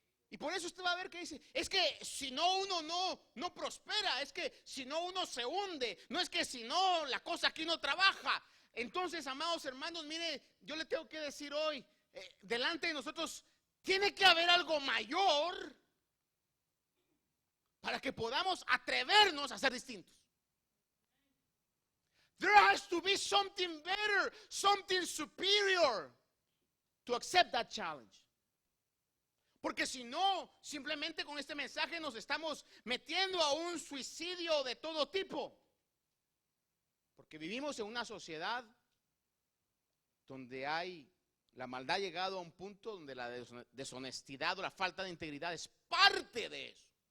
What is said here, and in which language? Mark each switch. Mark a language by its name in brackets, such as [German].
[Spanish] Y por eso usted va a ver que dice, es que si no uno no prospera, es que si no uno se hunde, no es que si no la cosa aquí no trabaja. Entonces, amados hermanos, mire, yo le tengo que decir hoy, delante de nosotros tiene que haber algo mayor para que podamos atrevernos a ser distintos. [English] There has to be something better, something superior to accept that challenge. [Spanish] Porque si no, simplemente con este mensaje nos estamos metiendo a un suicidio de todo tipo. Porque vivimos en una sociedad donde la maldad ha llegado a un punto donde la deshonestidad o la falta de integridad es parte de eso.